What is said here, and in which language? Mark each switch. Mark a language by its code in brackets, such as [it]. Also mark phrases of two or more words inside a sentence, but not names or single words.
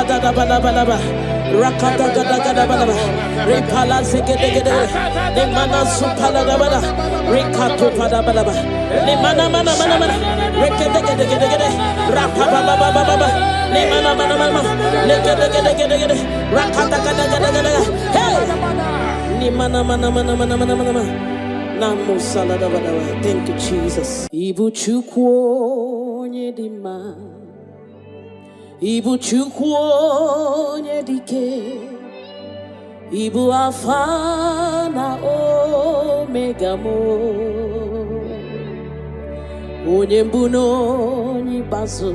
[en] balabalaba. Rakata gada gada balaba. Repala zegedegede. Ne mana supala dabada. Rekato pada balaba. Ne mana mana mana mana. Rekedegedegede. Rapababababa. Ne mana mana mana. Legedegedegede. Rakata gada gada gada. Hey! Ne mana mana mana mana mana mana. Namo salada balaba. Thank you, Jesus. [ig] Ibu chukwu nyedima. Ibu chukwu nyedike. Ibu Alpha na Omega mo. Onye mbụ n'onye ikpeazụ.